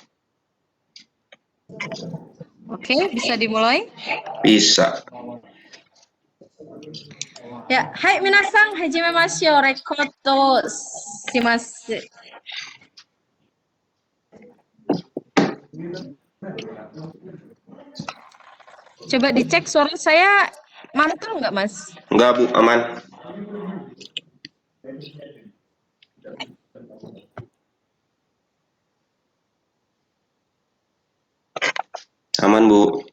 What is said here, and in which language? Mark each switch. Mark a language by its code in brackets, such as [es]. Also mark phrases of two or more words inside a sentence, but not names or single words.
[id] Oke, bisa dimulai? Bisa. [ja] Ya, はい皆さん、始めます、レコトします. [id] Coba dicek suara saya mantul nggak, Mas? Enggak Bu, aman. Aman Bu.